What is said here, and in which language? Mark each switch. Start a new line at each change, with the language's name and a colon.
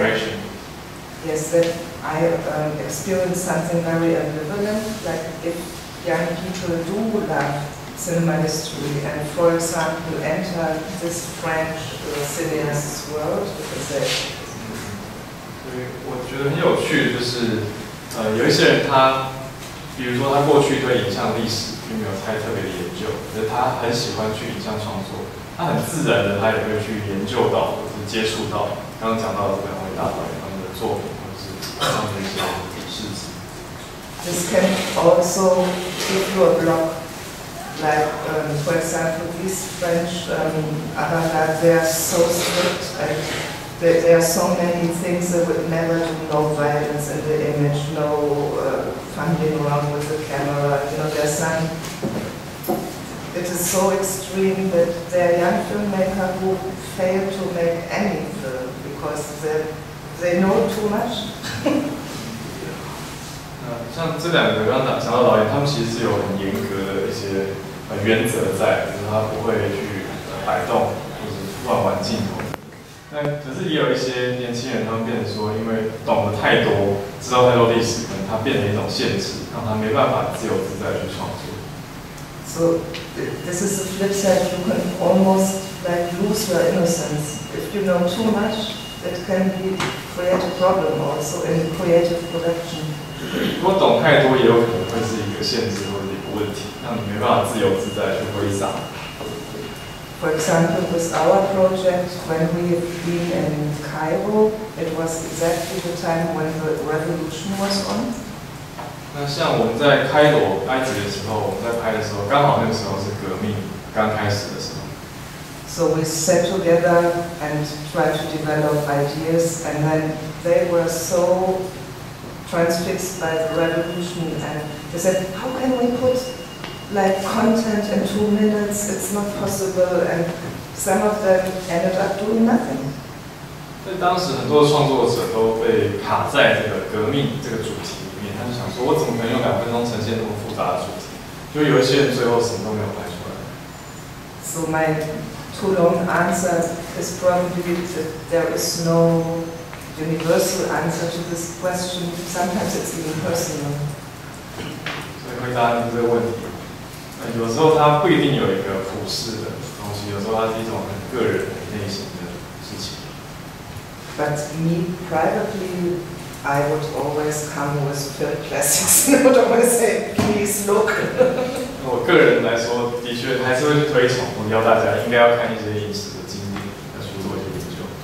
English: that I experienced something very ambivalent, like if young people do love cinema history and, for example, enter this French cineast's world, because they...
Chinese: 对，我觉得很有趣的就是，有一些人他，比如说他过去对影像历史并没有太特别的研究，可是他很喜欢去影像创作，他很自然的他也会去研究到或者是接触到刚刚讲到的这2位大导演他们的作品或者是他们的一些事迹。
English: This can also give you a block, like for example these French avant-garde, they are so strict and there are so many things that would never do, no violence in the image, no fumbling around with the camera. You know, there's some. It is so extreme that there are young filmmakers who fail to make any film because they know too much.
Chinese: 像这2个刚刚讲到导演，他们其实是有很严格的一些原则在，就是他不会去摆动或者乱玩镜头。那可是也有一些年轻人，他们变成说，因为懂得太多，知道太多历史，可能他变成一种限制，让他没办法自由自在去创作。
English: So this is the flip side. You can almost like lose your innocence if you know too much. It can create a problem also in creative production.
Chinese: 如果懂太多，也有可能会是一个限制或者一个问题，让你没办法自由自在去挥洒。
English: For example, with our project, when we have been in Cairo, it was exactly the time when the revolution was on.
Chinese: 那像我们在开罗埃及的时候，我们在拍的时候，刚好那个时候是革命刚开始的时候。
English: So we sat together and tried to develop ideas, and then they were so transfixed by the revolution, and they said, "How can we put like content in 2 minutes? It's not possible." And some of them ended up doing nothing.
Chinese: 所以当时很多创作者都被卡在这个革命这个主题里面，他就想说，我怎么可能用2分钟呈现这么复杂的主题？就有一些人最后什么都没有拍出来。
English: So my too long answer is probably that there is no universal answer to this question. Sometimes it's even personal.
Chinese: 所以回答你这个问题，有时候它不一定有一个普世的东西，有时候它是一种很个人、很内心的事情。
English: But me privately, I would always come with film classics. I would always say, "Please look."
Chinese: 我个人来说，的确还是会去推崇，我要大家应该要看一些影视的经典，要去做一些研究。